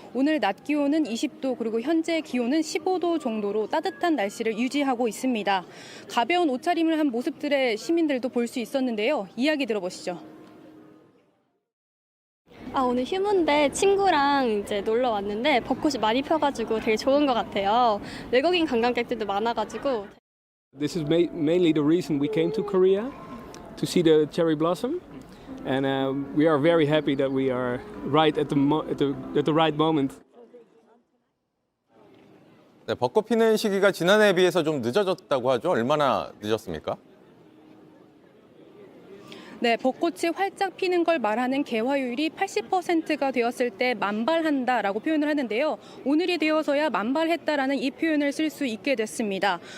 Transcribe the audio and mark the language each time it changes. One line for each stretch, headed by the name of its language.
Korean: 오늘 낮 기온은 20도 그리고 현재 기온은 15도 정도로 따뜻한 날씨를 유지하고 있습니다. 가벼운 옷차림을 한 모습들의 시민들도 볼 수 있었는데요. 이야기 들어보시죠. 오늘 휴무인데 친구랑 이제 놀러 왔는데 벚꽃이 많이 펴가지고 되게 좋은 것 같아요. 외국인 관광객들도 많아가지고.
English: This is mainly the reason we came to Korea, to see the cherry blossom, and we are very happy that we are right at the right moment.
Korean: 네, 벚꽃 피는 시기가 지난해에 비해서 좀 늦어졌다고 하죠. 얼마나 늦었습니까? 네, 벚꽃이 활짝 피는 걸 말하는 개화율이 80%가 되었을 때 만발한다라고 표현을 하는데요. 오늘이 되어서야 만발했다라는 이 표현을 쓸 수 있게 됐습니다.